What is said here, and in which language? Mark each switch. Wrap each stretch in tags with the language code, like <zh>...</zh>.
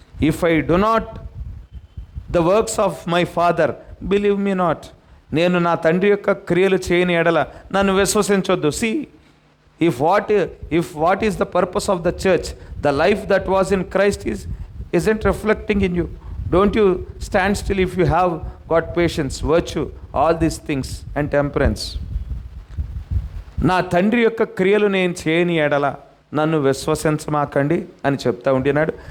<en>If I do not the works of my father believe me not.</en> <te>నేను నా తండ్రి యొక్క క్రియలు చేయని ఎడల నన్ను విశ్వసించొద్దు.</te> <en>See if what is the purpose of the church, the life that was in Christ isn't reflecting in you. Don't you stand still if you have got patience, virtue, all these things and temperance.</en> <te>నా తండ్రి యొక్క క్రియలు నేను చేయని ఎడల నన్ను విశ్వసించమాకండి అని చెప్తా ఉండినాడు.</te>